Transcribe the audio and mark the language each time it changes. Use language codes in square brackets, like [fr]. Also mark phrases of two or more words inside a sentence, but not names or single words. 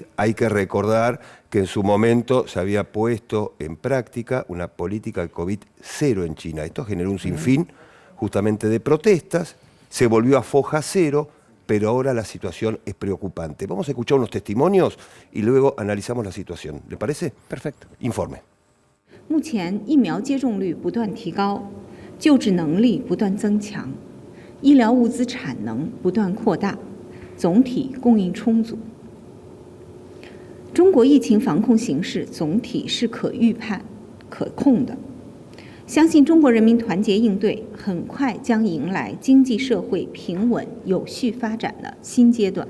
[es] Hay que recordar que en su momento se había puesto en práctica una política de COVID cero en China. Esto generó un sinfín justamente de protestas, se volvió a foja cero, pero ahora la situación es preocupante. Vamos a escuchar unos testimonios y luego analizamos la situación. ¿Le parece? Perfecto. Informe. [zh] 目前疫苗接种率不断提高，救治能力不断增强，医疗物资产能不断扩大，总体供应充足。中国疫情防控形势总体是可预判、可控的，相信中国人民团结应对，很快将迎来经济社会平稳有序发展的新阶段。